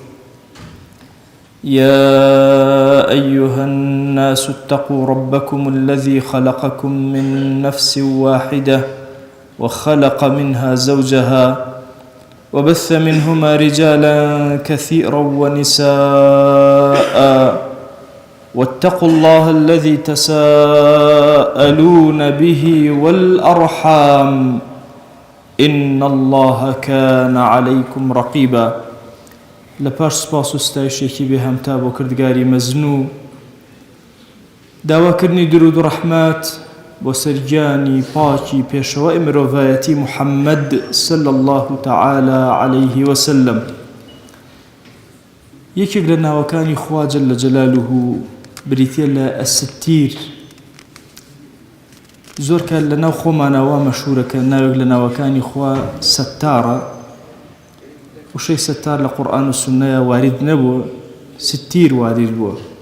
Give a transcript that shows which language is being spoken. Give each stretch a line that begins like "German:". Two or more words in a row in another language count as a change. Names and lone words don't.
Arabic: يا أيها الناس اتقوا ربكم الذي خلقكم من نفس واحدة وخلق منها زوجها وبث منهما رجالا كثيرا ونساء، واتقوا الله الذي تساءلون به والأرحام إن الله كان عليكم رقيبا.
Central Kurdish: لپاش سپاس و ستایشێکی بێ هەمتا بۆ کردگاری مەزنوو، داواکردنی درود و ڕەحمەت بۆ سەرگیانی پاکی پێشەوای مرۆڤایەتی محەممەد
Arabic: صلی الله تعالى عليه وسلم.
Central Kurdish: یەکێک لە ناوەکانی خوا
Arabic: جەلە جەلالوه
Central Kurdish: بریتیە لە ئەستیر. زۆر کات لە ناو خۆمانەوە مەشهورەکە ناوێک لە ناوەکانی خوا سەتارە. وشەی سەتار لە قورئان و سونەیە وارد نەبووە، ستیر وارد بووە.